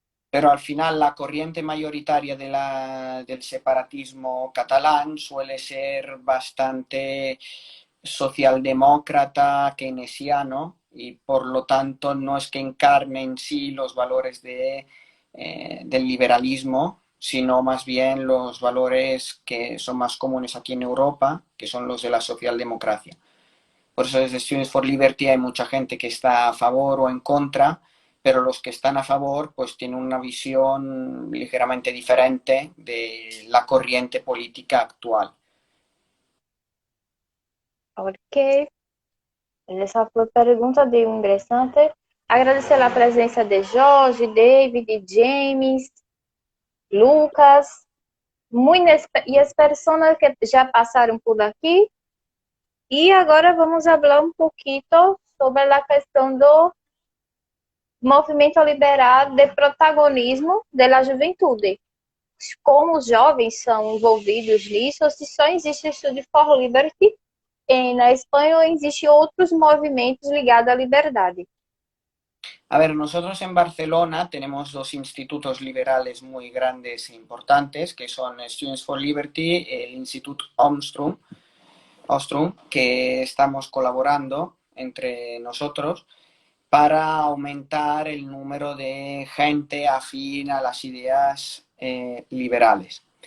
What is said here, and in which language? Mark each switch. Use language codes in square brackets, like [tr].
[es] Pero al final la corriente mayoritaria del separatismo catalán suele ser bastante socialdemócrata, keynesiano, y por lo tanto no es que encarne en sí los valores del liberalismo, sino más bien los valores que son más comunes aquí en Europa, que son los de la socialdemocracia. Por eso desde Students for Liberty hay mucha gente que está a favor o en contra, pero los que están a favor pues tienen una visión ligeramente diferente de la corriente política actual. Ok. [pt] Essa foi a pergunta de um ingressante. Agradecer a presença de Jorge, David, James, Lucas, e as pessoas que já passaram por aqui. E agora vamos falar um pouquinho sobre a questão do movimento liberal de protagonismo da juventude. Como os jovens são envolvidos nisso, se só existe o Study for Liberty, na Espanha existem outros movimentos ligados à liberdade. [es] A ver, nosotros en Barcelona tenemos dos institutos liberales muy grandes e importantes, que son Students for Liberty, el Instituto Ostrom, que estamos colaborando entre nosotros para aumentar el número de gente afín a las ideas liberales.